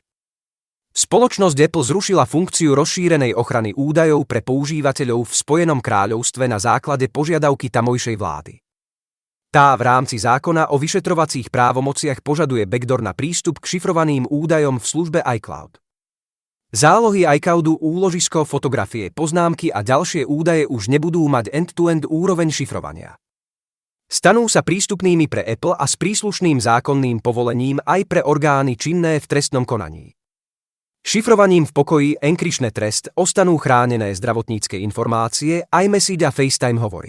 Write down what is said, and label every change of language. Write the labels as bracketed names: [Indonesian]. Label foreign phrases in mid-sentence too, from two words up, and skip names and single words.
[Slovak] Spoločnosť Apple zrušila funkciu rozšírenej ochrany údajov pre používateľov v Spojenom kráľovstve na základe požiadavky tamojšej vlády. Tá v rámci zákona o vyšetrovacích právomociach požaduje backdoor na prístup k šifrovaným údajom v službe iCloud. Zálohy iCloudu, úložisko, fotografie, poznámky a ďalšie údaje už nebudú mať end-to-end úroveň šifrovania. Stanú sa prístupnými pre Apple a s príslušným zákonným povolením aj pre orgány činné v trestnom konaní. Šifrovaním v pokoji enkrypčné trest ostanú chránené zdravotnícke informácie, iMessage a FaceTime hovory.